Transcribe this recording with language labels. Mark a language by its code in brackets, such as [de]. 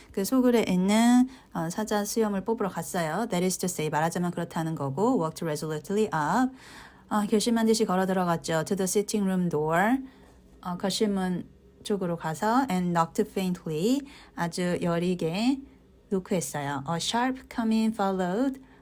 [ko] 그 소굴에 있는 사자 수염을 뽑으러 갔어요. [en] That is to say, 말하자면 그렇다는 거고 walked resolutely up. [ko] 결심한 듯이 걸어 들어갔죠. [en] To the sitting room door. [ko] 거실문 쪽으로 가서 and knocked faintly. 아주 여리게 노크했어요. [en] A sharp coming followed.